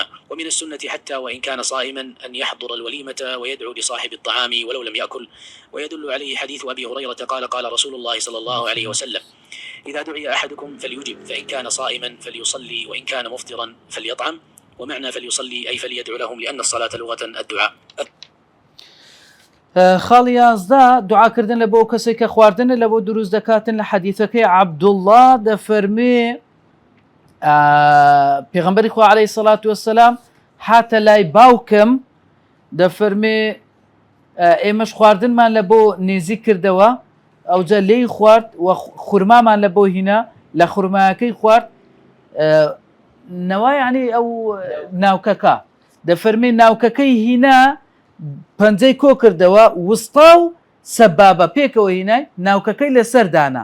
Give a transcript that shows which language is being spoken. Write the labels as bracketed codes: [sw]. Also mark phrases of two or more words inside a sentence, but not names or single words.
[ar] ومن السنة حتى وإن كان صائما أن يحضر الوليمة ويدعو لصاحب الطعام ولو لم يأكل. ويدل عليه حديث أبي هريرة قال رسول الله صلى الله عليه وسلم إذا دعي أحدكم فليجب، فإن كان صائما فليصلي وإن كان مفطرا فليطعم. ومعنى فليصلي أي فليدعو لهم لأن الصلاة لغة الدعاء. [ckb] خاڵی 11 دوعاکردن لە بۆ کەسێک کە خواردنە لە بۆ دروست دەکاتن لە حەدیثەکەی عەبدوڵڵا دەفەرمێ پێغەمبەری خوا [ar] عەلەیهی سەڵات وەسەلام [ckb] هاتە لای باوکم دەفەرمێ ئێمەش خواردنمان لە بۆ نێزی کردەوە ئەوجا لێی خوارد و خورمامان لە بۆ هینا لە خورمایەکەی خوارد نەوای یعنی ئەو ناوکەکە دەفەرمێ ناوکەکەی هینا پەنجەی کۆ کردەوە وستا و سەبابە پێکەوە هینای ناوکەکەی لەسەر دانا.